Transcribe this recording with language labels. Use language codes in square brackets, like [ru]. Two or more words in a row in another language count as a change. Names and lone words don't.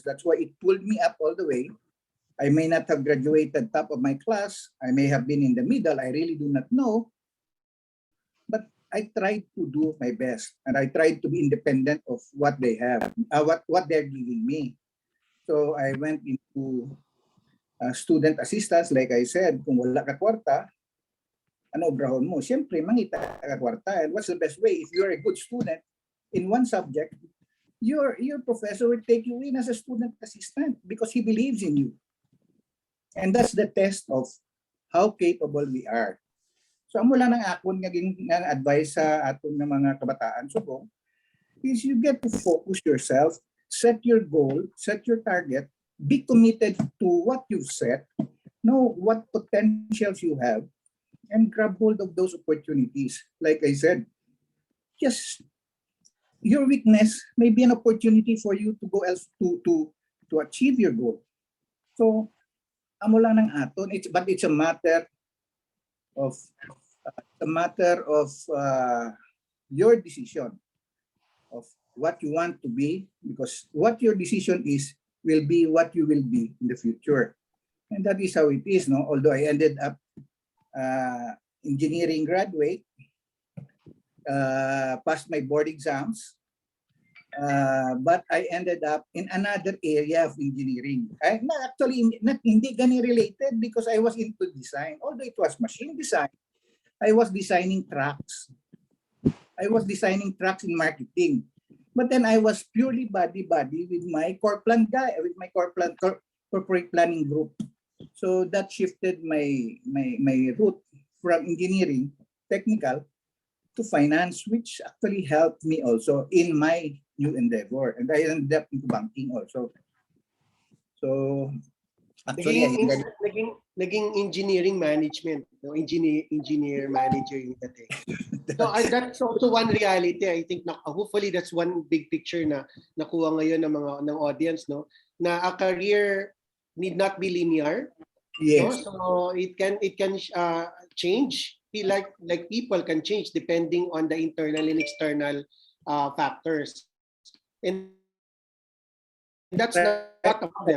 [en] That's why it pulled me up all the way. I may not have graduated top of my class. I may have been in the middle. I really do not know. But I tried to do my best, and I tried to be independent of what they have, what they're giving me. So I went into student assistance. Like I said, [hil] kung wala ka kwarta, ano obrahon mo? Siyempre, mangita ka kwarta. [en] And what's the best way? If you're a good student in one subject, your professor will take you in as a student assistant because he believes in you. And that's the test of how capable we are. So [hil] amo lang ng akon nga advice sa atong mga kabataan subong [en] is you get to focus yourself, set your goal, set your target, be committed to what you've set, know what potentials you have, and grab hold of those opportunities. Like I said, just your weakness may be an opportunity for you to go else to achieve your goal. [hil] So amo lang ng aton, [en] but it's a matter of your decision of what you want to be, because what your decision is will be what you will be in the future. And that is how it is, no? Although I ended up engineering graduate, passed my board exams, but I ended up in another area of engineering. [hil] Hindi gani [en] related because I was into design. Although it was machine design, I was designing trucks. I was designing trucks in marketing. But then I was purely body with my corporate planning group. So that shifted my route from engineering, technical, to finance, which actually helped me also in my new endeavor. And I ended up into banking also. So actually, [tl] naging [en] engineering management, [tl] no? [en] Engineer manager [tl] yung dating. [en] So that's also one reality. I think hopefully that's one big picture [tl] na nakuha ngayon ng [en] audience, no? Na a career need not be linear. Yes. No? So it can change. Like people can change depending on the internal and external factors. And that's not a problem.